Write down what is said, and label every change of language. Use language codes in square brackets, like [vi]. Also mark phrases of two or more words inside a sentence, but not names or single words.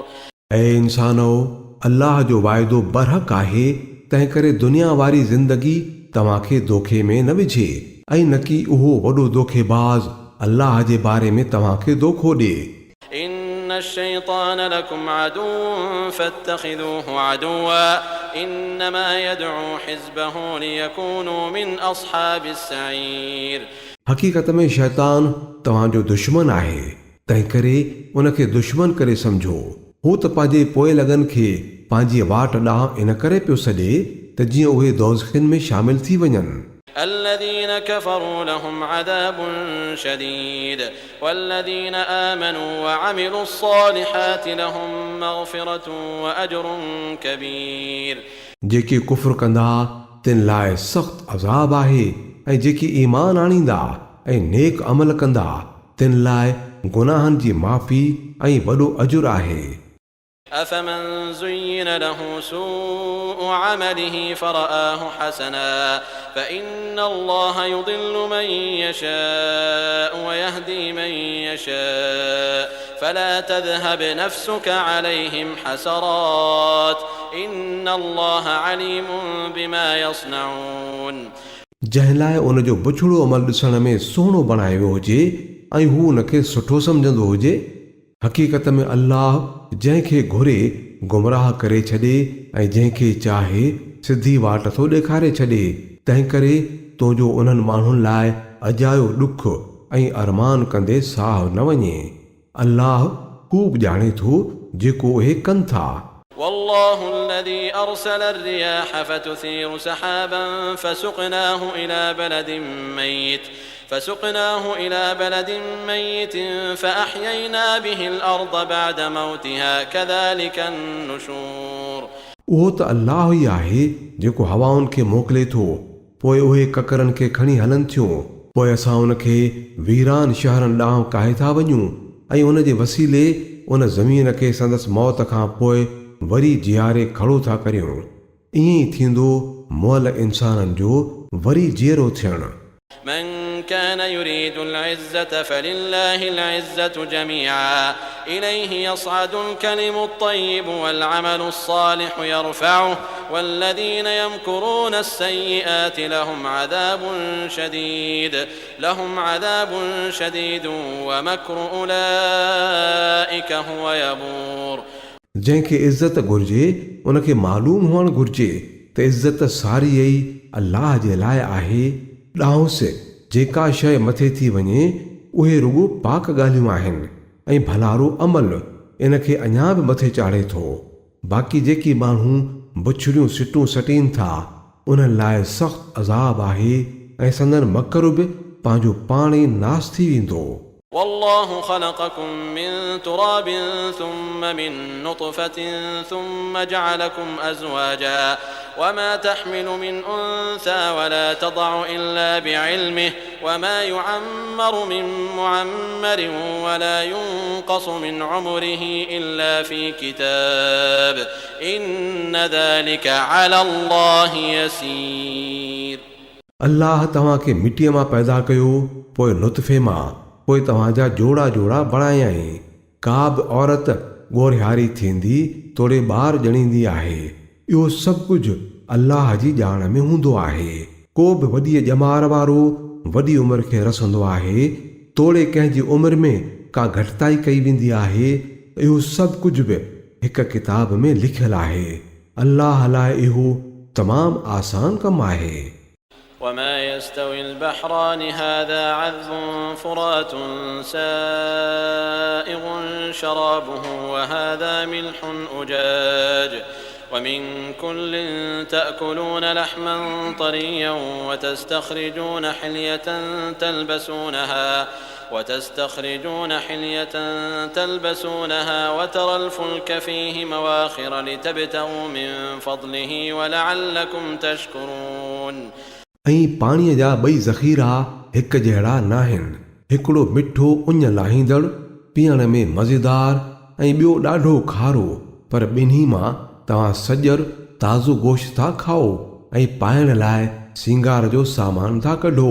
[sd] ऐं इंसानो, अल्लाह जो वाइदो बरहक़ आहे, तंहिं करे दुनिया वारी ज़िंदगी तव्हांखे दोखे में न विझे, ऐं न की उहो वॾो दोखेबाज़ अल्लाह जे बारे में तव्हांखे दोखो ॾिए। [ar] إن الشيطان لكم عدو فاتخذوه عدوا إنما يدعو حزبه ليكونوا من أصحاب السعير। [sd] हक़ीक़त में शैतान तव्हांजो दुश्मन आहे, तंहिं करे उनखे दुश्मन करे सम्झो। हू त पंहिंजे पोइ लॻनि खे पंहिंजी वाट ॾांहुं इन करे पियो सॾे त जीअं उहे दोज़खिन में शामिल थी वञनि। [ar] الذين كفروا لهم عذاب شديد والذين آمنوا وعملوا الصالحات لهم مغفرة وأجر كبير। [sd] जेके कुफ्र कंदा तिन लाइ सख़्त अज़ाब आहे, ऐं जेके ईमान आणींदा ऐं नेक अमल कंदा तिन लाइ गुनाहनि जी माफ़ी ऐं वॾो अजुर आहे। [ar] أفمن زين له سوء عمله فرآه حسنا فإن الله يضل من يشاء ويهدي من يشاء فلا تذهب نفسك عليهم حسرات إن الله عليم بما يصنعون। [sd] जंहिं लाइ उन जो बुछड़ो अमल ॾिसण में सुहिणो बणायो वियो हुजे ऐं हू उनखे सुठो सम्झंदो हुजे, हक़ीक़त में अल्लाह जंहिंखे घुरे गुमराह करे छॾे ऐं जंहिंखे चाहे सिधी वाट थो ॾेखारे छॾे। तंहिं करे तुंहिंजो उन्हनि माण्हुनि लाइ अजायो ॾुख ऐं अरमान कंदे साहु न वञे। अल्लाह खूब ॼाणे थो जेको उहे कनि था। [ar] والله الذي أرسل الرياح فتثير سحابا فسقناه إلى بلد ميت فأحيينا به الأرض بعد موتها كذلك النشور। [sd] उहो त अल्लाह ई आहे जेको हवाउनि खे मोकिले थो, पोइ उहे ककरनि खे खणी हलनि थियूं। पोइ असां उनखे वीरान शहरनि ॾांहुं काहे था वञूं ऐं उन जे वसीले उन ज़मीन खे संदसि मौत खां पोइ वरी जीआरे खड़ो था करियूं। ईअं ई थींदो मुअल इंसाननि जो वरी जीअरो थियणु। [ar] من كان يريد العزة فلله العزة جميعا إليه يصعد الكلم الطيب والعمل الصالح يرفعه والذين يمكرون السيئات لهم عذاب شديد ومكر أولئك هو يبور. [sd] जंहिंखे इज़त घुर्जे उनखे मालूम हुअणु घुर्जे त इज़त सारी ई अल्लाह जे लाइ आहे। ॾांहुंसि जेका शइ मथे थी वञे उहे रुॻो पाक ॻाल्हियूं आहिनि ऐं भलारो अमल इनखे अञा बि मथे चाढ़े थो। बाक़ी जेकी माण्हू बुछड़ियूं सिटूं सटीनि था उन्हनि लाइ सख़्तु अज़ाब आहे ऐं संदन मकर बि पंहिंजो पाण ई नास थी वेंदो। [ar] والله خلقكم من تراب ثم من نطفة ثم جعلكم أزواجا وما تحمل من أنثى ولا تضع إلا بعلمه وما يعمر من معمر ولا ينقص من عمره إلا في كتاب إن ذلك على الله يسير. [sd] अल्लाह तव्हांखे मिटीअ मां पैदा कयो, पोइ नुतफ़े मां, पोइ तव्हांजा जोड़ा जोड़ा बणायाई। का बि औरत ॻोरिहारी थींदी तोड़े ॿार ॼणींदी आहे। इहो सभु कुझु अल्लाह जी ॼाण में हूंदो आहे। को बि वॾी ॼमार वारो वॾी उमिरि खे रसंदो आहे, तोड़े कंहिंजी उमिरि में का घटिताई कई वेंदी आहे। इहो सभु कुझु बि हिकु किताब में लिखियलु आहे। अल्लाह लाइ इहो तमामु आसान कमु आहे। [ar] وما يستوي البحران هذا عذب فرات سائغ شرابه وهذا ملح أجاج ومن كل تأكلون لحما طريا وتستخرجون حلية تلبسونها وترى الفلك فيه مواخر لتبتغوا من فضله ولعلكم تشكرون. [sd] ऐं पाणीअ जा ॿई ज़ख़ीरा हिकु जहिड़ा नाहिनि। हिकिड़ो मिठो उञ लाहींदड़ पीअण में मज़ेदार ऐं ॿियो ॾाढो खारो, पर ॿिन्ही मां तव्हां सॼर ताज़ो गोश्त था खाओ ऐं पाइण लाइ सिंगार जो सामान था कढो।